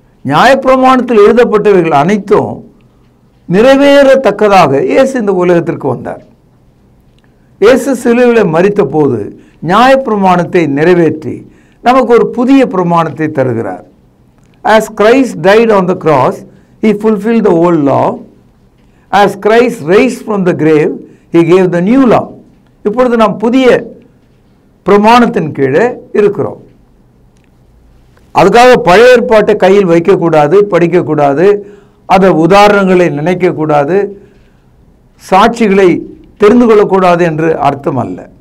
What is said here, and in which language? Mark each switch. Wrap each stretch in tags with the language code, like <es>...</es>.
<ta>நியாயப்பிரமாணத்தில் எழுதப்பட்டவைகள் அனைத்தும் நிறைவேறத்தக்கதாக இயேசு இந்த உலகத்திற்கு வந்தார். இயேசு சிலுவையில் மரித்த போது நியாயப்பிரமாணத்தை நிறைவேற்றி நமக்கு ஒரு புதிய பிரமாணத்தை தருகிறார்.</ta> <en>As Christ died on the cross, he fulfilled the old law. As Christ raised from the grave, he gave the new law.</en> <ta>இப்பொழுது நாம் புதிய பிரமாணத்தின் கீழே இருக்கிறோம். அதுக்காக பழைய ஏற்பாட்டை கையில் வைக்கக்கூடாது, படிக்கக்கூடாது, அதை உதாரணங்களை நினைக்கக்கூடாது, சாட்சிகளை தெரிந்து கொள்ளக்கூடாது என்று அர்த்தம் அல்ல.</ta>